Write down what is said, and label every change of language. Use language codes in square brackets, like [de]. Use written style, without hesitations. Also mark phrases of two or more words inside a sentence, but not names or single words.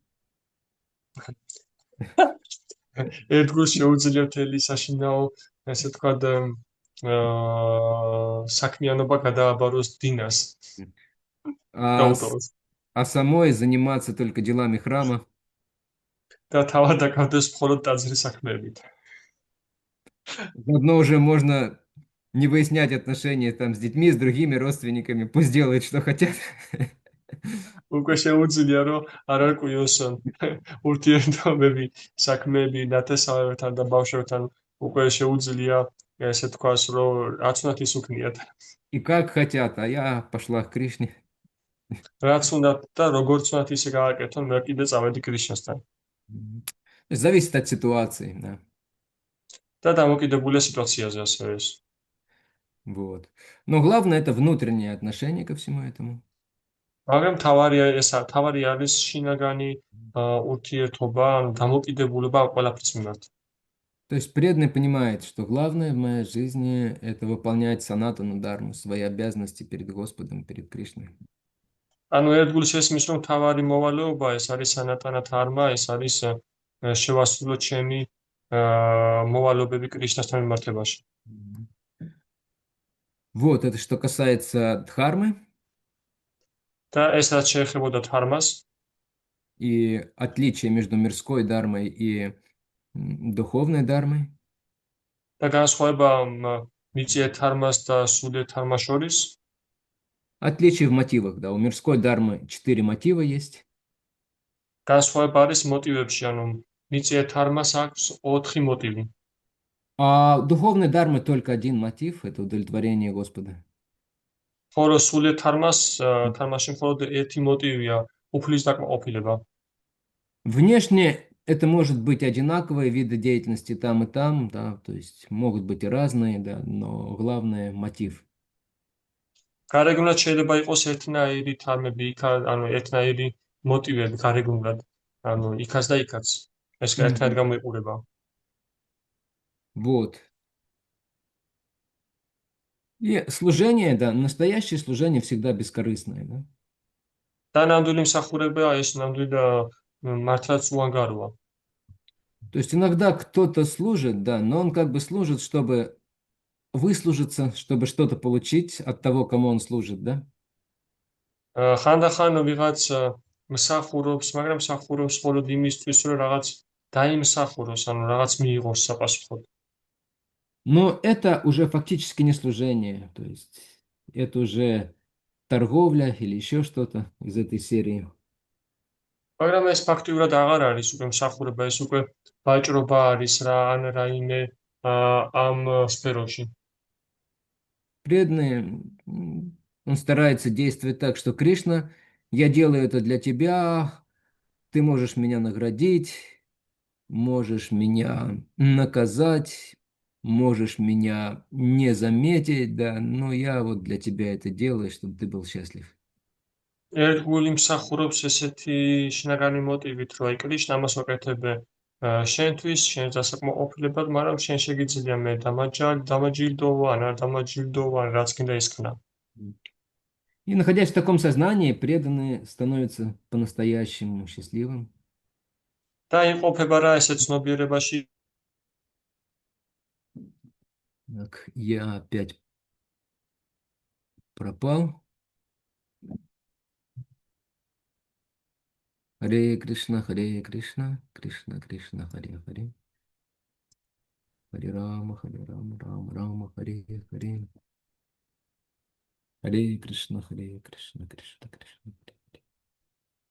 [ka] ერთგულს შეუძლია მთელი საშინაო, ესე ვთქვათ, საქმიანობა გადააბაროს დინას, [ru] а, [ka] გაუტოვოს. [ru] а самой заниматься только делами храма. [ka] და თავად დაკავდეს მხოლოდ ტაძრის საქმეებით. [ru] Заодно уже можно не выяснять отношения там с детьми, с другими родственниками, пусть делают, что хотят. [ka] უკვე შეუძლია, რომ არ არკვიოს ურთიერთობები, საქმეები ნათესავებთან და ბავშვებთან, უკვე შეუძლია, ესე თქვას, რომ რაც უნდათ ის უქნიათ. [ru] И как хотят, а я пошла к Кришне. [ka] რაც უნდათ და როგორც უნდათ ისე გააკეთონ, მე კიდე წავედი კრიშნასთან. [ru] То есть зависит от ситуации, да. [ka] და დამოკიდებულია სიტუაციაზე ასევე ეს. [ru] Вот. Но главное это внутреннее отношение ко всему этому. [ka] მაგრამ თავარი არის შინაგანი ურთიერთობა, ანუ დამოკიდებულება ამ ყველაფრის მიმართ. [ru] То есть преданный понимает, что главное в моей жизни это выполнять санатану дарму, свои обязанности перед Господом, перед Кришной. [ka] ანუ ერთგულს ესმის, რომ თავარი მოვალეობა ეს არის სანატანა დარმა, ეს არის შევასრულო ჩემი მოვალეობები კრიშნასთან მიმართებაში. [ru] Вот, это что касается дхармы [ka] და ეს რაც შეეხებოდა დარმას [ru] и отличия между мирской дармой и духовной дармой. [ka] და განსხვავება მიწიერ დარმას და სულიერ დარმას შორის, [ru] Отличие в мотивах, да. У мирской дармы 4 мотива есть. [ka] განსხვავება არის მოტივებში, ანუ მიწიერ დარმას აქვს 4 მოტივი. [ru] А у духовной дармы только один мотив, это удовлетворение Господа. [ka] ხოლო სულიერ დარმაში მხოლოდ ერთი მოტივია, უფლის დაკმაყოფილება. [ru] Внешне это может быть одинаковые виды деятельности там и там, да, то есть могут быть и разные, да, но главное мотив. [ka] გარეგნულად შეიძლება იყოს ერთნაირი თარმები, ანუ ერთნაირი მოტივები გარეგნულად, ანუ იქაც და იქაც. ეს ერთნაირად გამოიყურება. [ru] Вот. И служение, да, настоящее служение всегда бескорыстное, да. [ka] და ნამდვილი მსახურება ეს ნამდვილი მართლაც უანგაროა. [ru] То есть иногда кто-то служит, да, но он как бы служит, чтобы выслужиться, чтобы что-то получить от того, кому он служит, да. [ka] ხანდახან ვიღაც მსახურობს, მაგრამ მსახურობს მხოლოდ იმისთვის, რომ რაღაც დაიმსახუროს, ანუ რაღაც მიიღოს საპასუხოდ. [ru] Но это уже фактически не служение, то есть это уже торговля или еще что-то из этой серии. [ka] მაგრამ ეს ფაქტიურად აღარ არის უკვე მსახურება, ეს უკვე ვაჭრობა არის რა, ან რაიმე ამ სფეროში. [ru] Преданный, он старается действовать так, что Кришна, я делаю это для тебя, ты можешь меня наградить, можешь меня наказать, можешь меня не заметить, да, но я вот для тебя это делаю, чтобы ты был счастлив. [ka] ერთგული მსახურობს ესეთი შინაგანი მოტივით, რომ აი კრიშნა ამას ვაკეთებ შენთვის, შენ დასაკმაყოფილებად, მაგრამ შენ შეგიძლია მე დამაჯილდოვან, არ დამაჯილდოვან, რაც კიდე ისქნა. [ru] И находясь в таком сознании, преданный становится по-настоящему счастливым. [ka] და იმყოფება რა ესე ცნობიერებაში. [ru] Так, я опять пропал. Харе Кришна, Кришна, Кришна, Харе. Харе Рама, Рама, Рама, Харе, Харе. Харе Кришна, Кришна, Кришна, Кришна.